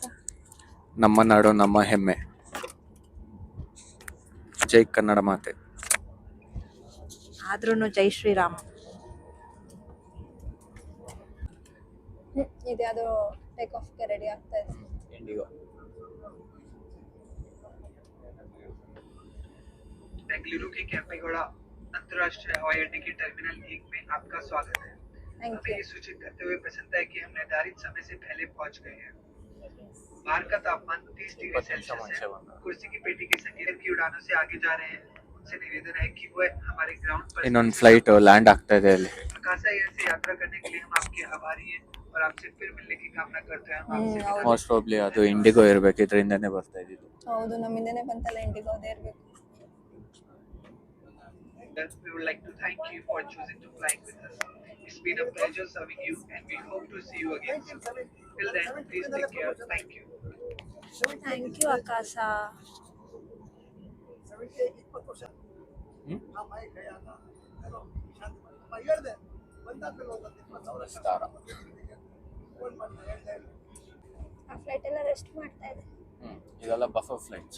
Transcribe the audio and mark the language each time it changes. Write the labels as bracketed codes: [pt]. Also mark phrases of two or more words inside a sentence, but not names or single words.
[kn] ನಮ್ಮ ನಾಡು ನಮ್ಮ ಹೆಮ್ಮೆ. ಜೈ ಕನ್ನಡ ಮಾತೆ. ಆದ್ರೂನು ಜೈ ಶ್ರೀರಾಮ್. ಇದ್ಯಾವುದೋ [en] take off [kn] ರೆಡಿ ಆಗ್ತಾ ಇದೆ. ಇಂಡಿಗೋ. [hi] बेंगलुरु के कैंपेगौड़ा अंतर्राष्ट्रीय हवाई अड्डे के टर्मिनल 1 में आपका स्वागत है। हमें ये सूचित करते हुए प्रसन्नता है कि हम निर्धारित समय से पहले पहुंच गए हैं। बाहर का तापमान 30 डिग्री सेल्सियस है। कुर्सी की पेटी के संगीत की उड़ानों से आगे जा रहे हैं। उनसे निवेदन है कि वो हमारे ग्राउंड पर [kn] ಇನ್ನೊಂದು [en] flight land [kn] ಆಗ್ತಾ ಇದೆ ಅಲ್ಲಿ. [hi] आकाशा एयर से यात्रा करने के लिए हम आपके आभारी हैं और आपसे फिर मिलने की कामना करते हैं। हम आपसे विदा [en] most probably [kn] ಅದು ಇಂಡಿಗೋ ಇರಬೇಕು, ಇದರಿಂದನೇ ಬರ್ತಾ ಇದ್ದಿದ್ದು. ಹೌದು, ನಮ್ಮಿಂದನೇ ಬಂತಲ್ಲ ಇಂಡಿಗೋ, ಅದೇ ಇರ್ಬೇಕು. [en] We would like to thank you for choosing to fly with us. It's been a pleasure serving you and we hope to see you again soon. Till then, please take care. Thank you. thank you [kn] ಆಕಾಶ. ಆ ಫ್ಲೈಟ್ ಎಲ್ಲ ರೆಸ್ಟ್ ಮಾಡ್ತಾ ಇದೆ. ಇದೆಲ್ಲ [en] buffer flights.